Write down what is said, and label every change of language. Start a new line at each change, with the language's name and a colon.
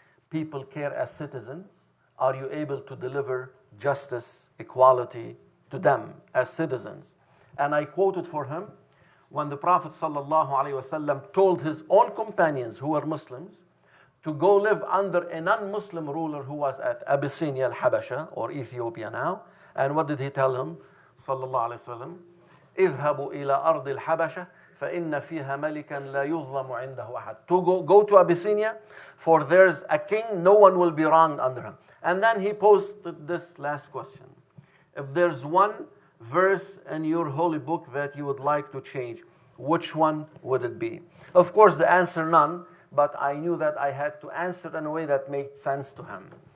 English: People care as citizens. Are you able to deliver justice, equality to them as citizens? And I quoted for him when the Prophet ﷺ told his own companions who were Muslims to go live under a non-Muslim ruler who was at Abyssinia al-Habasha, or Ethiopia now. And what did he tell him?
Arabic: Sallallahu alayhi wa sallam, اذهبوا إلى أرض الحبشة فإن فيها ملكا لا يظلم عنده أحد.
English: To go to Abyssinia, for there's a king, no one will be wronged under him. And then he posted this last question. If there's one verse in your holy book that you would like to change, which one would it be? Of course, the answer none, but I knew that I had to answer in a way that made sense to him.